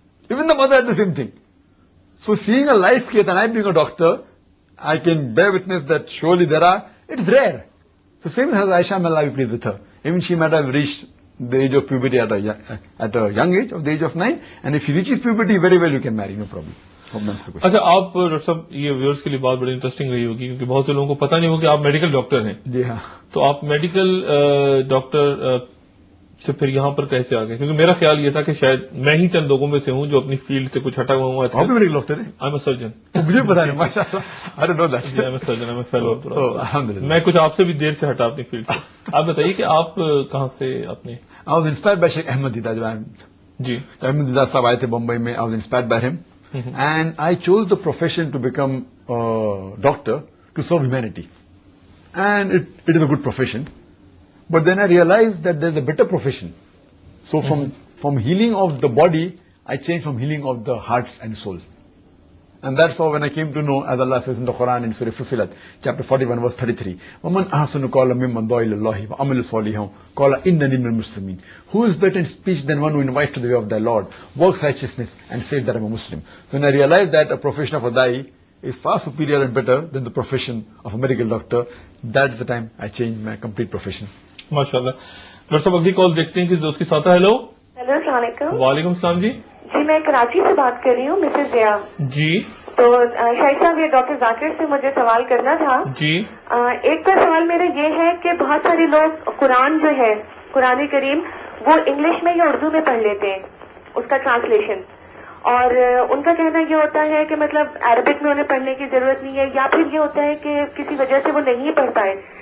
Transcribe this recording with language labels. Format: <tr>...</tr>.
<en>Even the mother had the same thing. So seeing a live case, and I being a doctor, I can bear witness that surely it's rare. So same as Aisha, may Allah be pleased with her. Even she might have reached the age of puberty at a young age, of the age of 9, and if she reaches puberty, very well you can marry, no problem.</en> <ur>اچھا آپ doctor صاحب یہ viewers کے لیے بات بڑی interesting رہی ہوگی کیونکہ بہت سے لوگوں کو پتہ نہیں ہوگا کہ آپ میڈیکل ڈاکٹر ہیں. جی ہاں. تو آپ میڈیکل ڈاکٹر سے پھر یہاں پر کیسے آ گئے؟ کیونکہ میرا خیال یہ تھا کہ شاید میں ہی چند لوگوں میں سے ہوں جو اپنی فیلڈ سے کچھ ہٹا ہوا ہوں. آپ بھی میڈیکل ڈاکٹر ہیں؟</ur> <en>I am a surgeon.</en> <ur>مجھے پتا نہیں, ماشاء اللہ.</ur> <en>I don't know that. I am a surgeon, I am a fellow.</en> <ur>الحمدللہ. میں کچھ آپ سے بھی دیر سے ہٹا اپنی فیلڈ سے. آپ بتائیے کہ آپ کہاں سے اپنے.</ur> <en>I was inspired by Sheikh Ahmed Didat.</en> <ur>جی.</ur> <en>Ahmed Didat</en> <ur>صاحب آئے تھے بمبئی میں.</ur> <en>I was inspired by him. And I chose the profession to become a doctor to serve humanity. And it is a good profession. But then I realized that there's a better profession. So from healing of the body, I changed from healing of the hearts and souls. And that's how when I came to know, as Allah says in the Quran in Surah Fussilat, chapter 41, verse 33,</en> <ar>وَمَنْ أَحْسَنُ قَوْلًا مِمَّنْ دَعَا إِلَى اللَّهِ وَعَمِلَ صَالِحًا قَالَ إِنَّنِي مِنَ الْمُسْلِمِينَ.</ar> <en>Who is better in speech than one who invites to the way of their Lord, works righteousness, and says that I'm a Muslim? So when I realized that a profession of a da'i is far superior and better than the profession of a medical doctor, that's the time I changed my complete profession.</en> <ur>ماشاء اللہ. Doctor صاحب اگلی کال دیکھتے ہیں کہ دوست کے ساتھ. Hello. Hello, السلام علیکم. وعلیکم السلام. جی جی, میں کراچی سے بات کر رہی ہوں, مسز ضیا. جی. تو شاہد صاحب, یہ ڈاکٹر ذاکر سے مجھے سوال کرنا تھا. جی. ایک تو سوال میرا یہ ہے کہ بہت سارے لوگ قرآن جو ہے, قرآن کریم, وہ انگلش میں یا اردو میں پڑھ لیتے ہیں, اس کا ٹرانسلیشن, اور ان کا کہنا یہ ہوتا ہے کہ مطلب عربک میں انہیں پڑھنے کی ضرورت نہیں ہے, یا پھر یہ ہوتا ہے کہ کسی وجہ سے وہ نہیں پڑھ پائے.</ur>